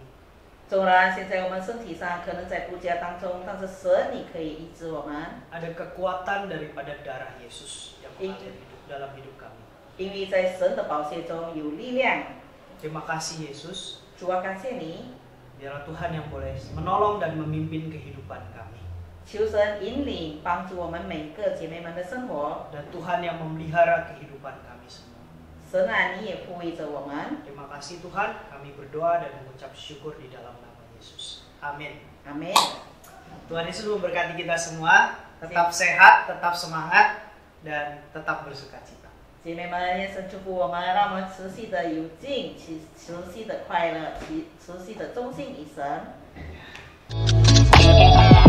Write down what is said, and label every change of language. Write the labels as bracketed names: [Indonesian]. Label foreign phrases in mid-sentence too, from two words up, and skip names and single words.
[Chinese] 纵然现在我们身体上可能在不佳当中，但是神你可以医治我们， [Indonesian] Ada kekuatan daripada darah Yesus yang mengalir dalam hidup kami. [Chinese] 因为在神的宝血中有力量。 [Indonesian] Terima kasih Yesus, [Chinese] 主啊，感谢你， [Indonesian] biarlah Tuhan yang boleh menolong dan memimpin kehidupan kami. [Chinese] 求神引领帮助我们每个姐妹们的生活。 [Indonesian] Dan Tuhan yang memelihara kehidupan kami semua. [Chinese] 神啊，你也护卫着我们。 [Indonesian] Terima kasih Tuhan, kami berdoa dan mengucap syukur di dalam nama Yesus. Amin. [Chinese] 阿门。 [Indonesian] Tuhan Yesus memberkati kita semua, tetap sehat, tetap semangat, dan tetap bersuka cita. [Chinese] 姐妹们，愿神祝福我们，让我们持续的有劲，持续的快乐，持续的忠心于神。